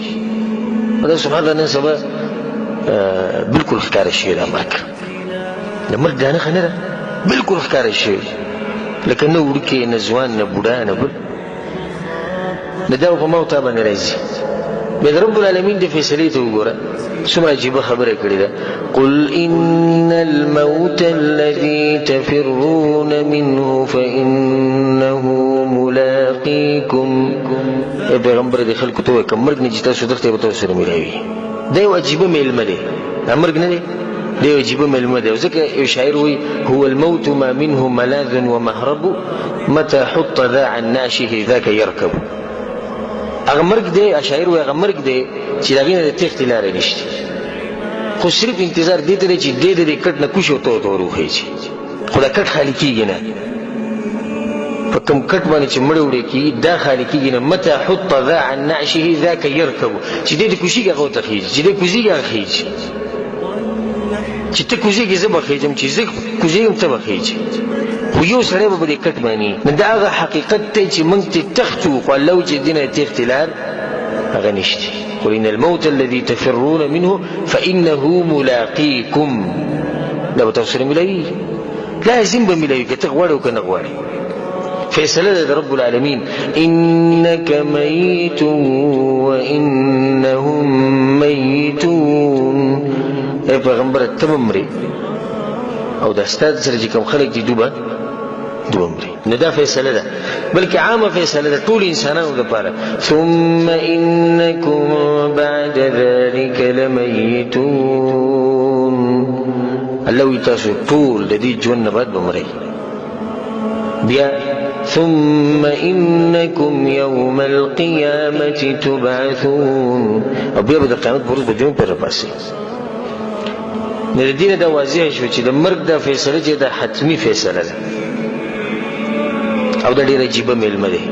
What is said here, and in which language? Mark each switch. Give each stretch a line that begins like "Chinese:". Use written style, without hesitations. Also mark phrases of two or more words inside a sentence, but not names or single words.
Pashto: دا
Arabic: سبحان الله
Pashto: نن سبا بلکل ښکاره شوی دا مرګ، د مرګ دا نښه نه ده، بلکل ښکاره شوی، لکه نه وړوکی نه ځوان نه بوډا نه بل، د دا په ما او تا باندې راځي. بیا د رب العالمین د فیصلې ته وګوره څومره عجیبه خبره کړې ده.
Arabic: قل ان الموت الذي تفرون منه فانه ملاقيكم.
Pashto: ای پیغمبر د خلکو ته وایه که مرګ نه چې تاسو دښتې به تاسو سره ملاوي. دا یو عجیبه میلمه دی، دا مرګ نه دی، دا یو عجیبه میلمه دی. ځکه یو شاعر وایي
Arabic: هو الموت ما منه ملاذ ومهرب متى حط ذا عن نعشه ذاك يركب.
Pashto: هغه مرګ دی، شاعر وایي هغه مرګ دی چې د هغې نه د تېښتې لاره نشته، خو صرف انتظار دې ته دی چې دې د دې کټ نه کوشي او ته ورته وروخېږي، خو دا کټ خالي کېږي نه. په کوم کټ باندې چې مړه وړې کېږي دا خالي کېږي نه.
Arabic: متى حط ذا عن نعشه ذاك يركب.
Pashto: چې دې د کوشېږي هغه ورته خېږي، چې دې کوزېږي هغه خېږي، چې ته کوزېږي زه به خېږم، چې زه کوزېږم ته به خېږي. خو یو سړی به په دې کټ باندې نو دا هغه حقیقت دی چې موږ ترې تښتو، خو الله وایي چې دې نه د تېښتې لار هغه نشته.
Arabic: قل ان الموت الذي تفرون منه فانه ملاقيكم.
Pashto: دا به تاسو سره ملاوي، لازم به ملاوي که ته غواړې او که نه غواړې. فیصله ده د رب العالمین.
Arabic: انک میت وانهم میتون.
Pashto: ای پیغمبره ته به مرې او دا ستا سره چې کوم خلک دي دوی به مري. نو دا فیصله ده، بلکې عامه فیصله ده ټول انسانانو لپاره.
Arabic: ثم انکم بعد ذلك لمیتون.
Pashto: الله وایي تاسو ټول د دې ژوند نه بعد به مرئ.
Arabic: بیا ثم انکم یوم القیامة تبعثون.
Pashto: او بیا به د قیامت په ورځ به دوی پر راپاسئ. نو د دې نه دا واضح شو چې د مرګ دا فیصله چې دا حتمي فیصله ده او دا ډېر عجیبه میلمه دی.